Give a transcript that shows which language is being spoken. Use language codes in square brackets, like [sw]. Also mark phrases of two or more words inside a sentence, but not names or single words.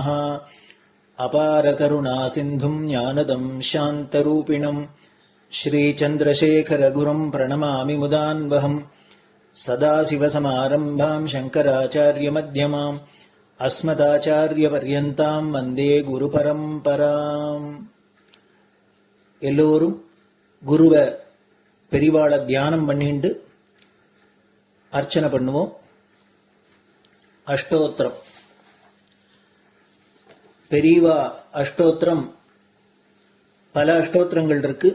[sa] अपारकरुणासिन्धुम् ज्ञानदम् शान्तरूपिणम् श्रीचन्द्रशेखरगुरुम् प्रणमामि मुदान्वहम्. सदाशिवसमारम्भाम् शङ्कराचार्यमध्यमाम् अस्मदाचार्यपर्यन्ताम् वन्दे गुरुपरम्पराम्. [ta] எல்லோரும் குருவ பெரிவாள தியானம் பண்ணிண்டு அர்ச்சனை பண்ணுவோம். அஷ்டோத்திரம். பெரியவா அஷ்டோத்திரம் பல அஷ்டோத்திரங்கள் இருக்கு.